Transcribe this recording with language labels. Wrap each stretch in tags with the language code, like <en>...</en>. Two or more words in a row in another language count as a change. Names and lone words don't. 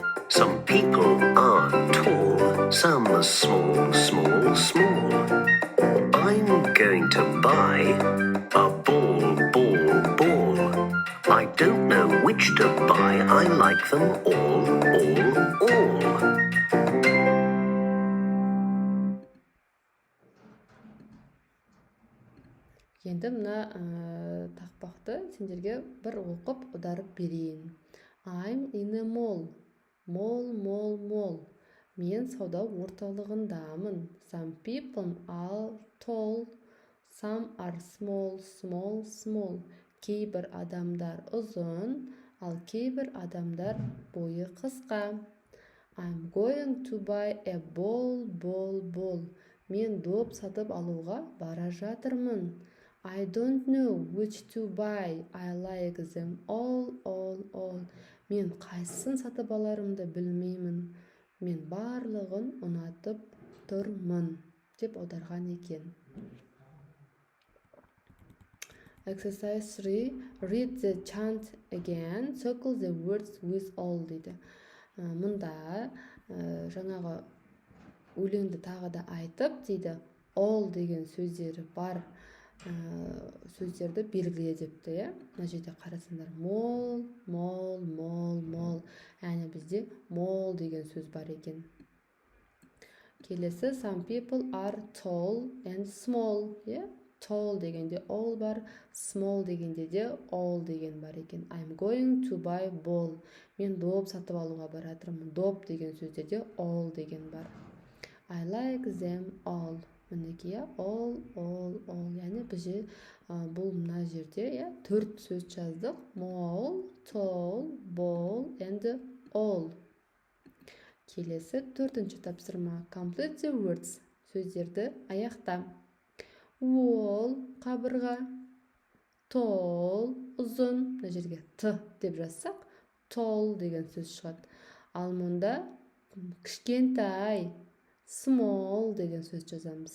<en>Some people are tall. Some are small, small, small. I'm going to buy a ball, ball, ball. I don't know which to buy. I like them all, all.</en> <kk>Енді мына тақпақты сендерге бір оқып ұдарып берейін.</kk> <en>I'm in a mall. Mall, mall, mall.</en> <kk>Мен сауда орталығындамын.</kk> <en>Some people are tall. Some are small, small, small.</en> <kk>Кейбір адамдар ұзын, ал кейбір адамдар бойы қысқа.</kk> <en>I'm going to buy a ball, ball, ball.</en> <kk>Мен доп сатып алуға бара жатырмын.</kk> <en>I don't know which to buy. I like them all, all.</en> <kk>Мен қайсысын сатып аларымды білмеймін. Мен барлығын ұнатып тұрмын. Деп аударған екен. Exercise 3.</kk> <en>Read the chant again. Circle the words with all дейді.</en> <kk>Мұнда жаңағы өлеңді тағы да айтып дейді. All деген сөздері бар сөздерді белгіле депті. Мына жерде қарасаңдар.</kk> <en>Mall, mall, mall, mall.</en> <kk>Яғни бізде mall деген сөз бар екен. Келесі</kk> <en>some people are tall and small.</en> <kk>Tall дегенде all бар, small дегенде де all деген бар екен.</kk> <en>I'm going to buy ball.</en> <kk>Мен доп сатып алуға баратырмын. Доп деген сөзде де all деген бар.</kk> <en>I like them all.</en> <kk>мінекей иә all яғни біз бұл мына жерде иә 4 сөз жаздық.</kk> <en>Mall, tall, ball and all.</en> <kk>Келесі 4-ші тапсырма.</kk> <en>Complete the words.</en> <kk>Сөздерді аяқта. Wall қабырға, tall ұзын, мына жерге т деп жазсақ, tall деген сөз шығады. Ал мұнда кішкентай, small деген сөз жазамыз.</kk>